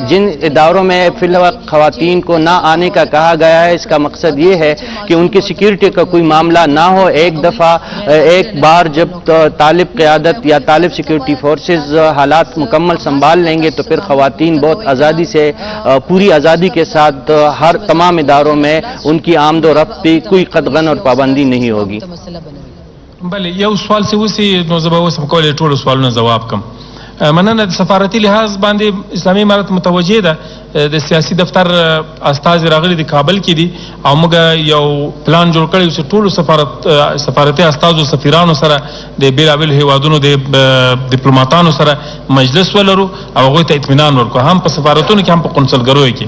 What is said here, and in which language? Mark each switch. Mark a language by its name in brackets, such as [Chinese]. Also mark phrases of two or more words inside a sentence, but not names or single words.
[Urdu] جن اداروں میں فی الحال خواتین کو نہ آنے کا کہا گیا ہے، اس کا مقصد یہ ہے کہ ان کی سیکیورٹی کا کوئی معاملہ نہ ہو. ایک بار جب طالب قیادت یا طالب [English] security forces [Urdu] حالات مکمل سنبھال لیں گے تو پھر خواتین بہت آزادی سے، پوری آزادی کے ساتھ ہر تمام اداروں میں ان کی آمدو رفت کی کوئی قدغن اور پابندی نہیں ہوگی. [Pashto] بله یو سوال څه وسی نو زه به اوس هم کولی ټولو سوالونو ځواب کړم. مننه. د سفارتي لحاظ باندې اسلامي امارت متوجه ده. د سیاسي دفتر استازي راغلي د کابل کې دي او موږ یو پلان جوړ کړی چې ټولو سفارتي استازو سفیرانو سره د بیلابیل هیوادونو د ډیپلوماټانو سره مجلس ولرو او هغوی ته اطمینان ورکړو، هم په سفارتونو کې هم په قونسلګریو کې.